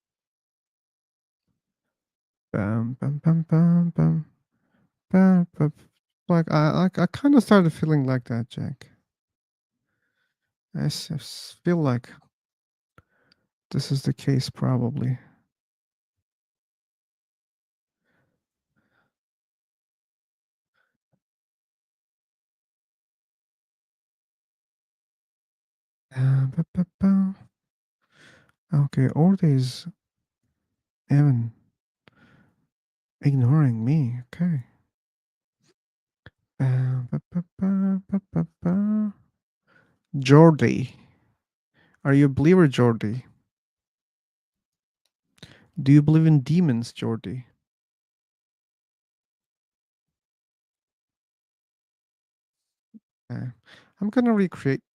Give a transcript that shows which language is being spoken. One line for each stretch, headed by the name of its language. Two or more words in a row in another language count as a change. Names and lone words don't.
English: Bam, bam, bam, bam, bam, bam, bam. Like I kind of started feeling like that, Jack. Feel like this is the case, probably. Ba, ba, ba. Okay, Ordi is even ignoring me. Okay. Ba, ba, ba, ba, ba, ba. Jordi, are you a believer, Jordi? Do you believe in demons, Jordi? Uh, I'm gonna recreate.